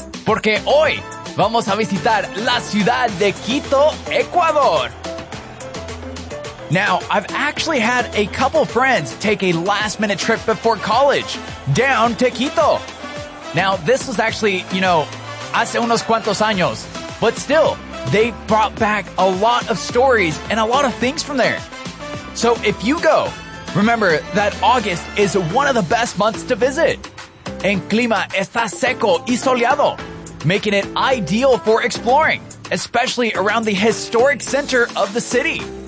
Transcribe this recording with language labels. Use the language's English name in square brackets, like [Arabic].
[Spanish] Porque hoy vamos a visitar la ciudad de Quito, Ecuador. [English] Now, I've actually had a couple friends take a last-minute trip before college down to Quito. Now, this was actually, you know, [Spanish] hace unos cuantos años. [English] But still, they brought back a lot of stories and a lot of things from there. So if you go, remember that August is one of the best months to visit. [Spanish] En clima está seco y soleado, [English] making it ideal for exploring, especially around the historic center of the city.